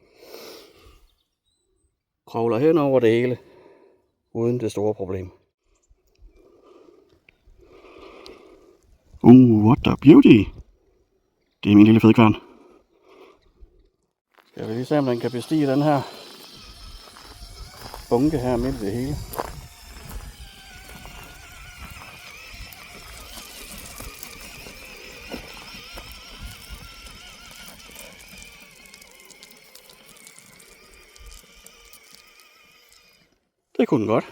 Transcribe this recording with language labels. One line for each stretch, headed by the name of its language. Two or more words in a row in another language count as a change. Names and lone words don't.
Danish: Kravler hen over det hele, uden det store problem.
English: What a beauty!
Danish: Det er min lille fedkværn. Skal vi lige se, om den kan bestige den her bunke her midt i det hele. Det kunne den godt.